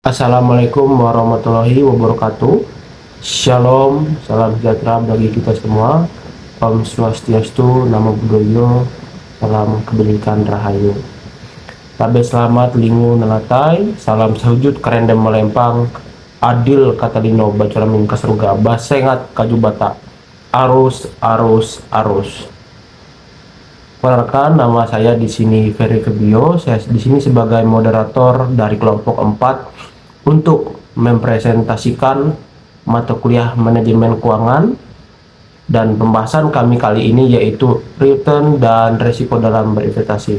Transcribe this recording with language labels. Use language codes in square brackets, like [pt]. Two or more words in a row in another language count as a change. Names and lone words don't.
[ar] السلام عليكم ورحمة الله وبركاته. [id] Shalom, salam sejahtera bagi kita semua. Om Swastiastu, Namo Buddhaya, salam kebajikan rahayu. [knx] Tabe selamat lingu nelatai, salam sahujud kerendem melempang, adil katalino bacaramin kasruga basengat kajubata, arus arus arus. [id] Perkenalkan, nama saya di sini Ferry Kebio. Saya di sini sebagai moderator dari kelompok 4 untuk mempresentasikan mata kuliah manajemen keuangan, dan pembahasan kami kali ini yaitu return dan resiko dalam berinvestasi.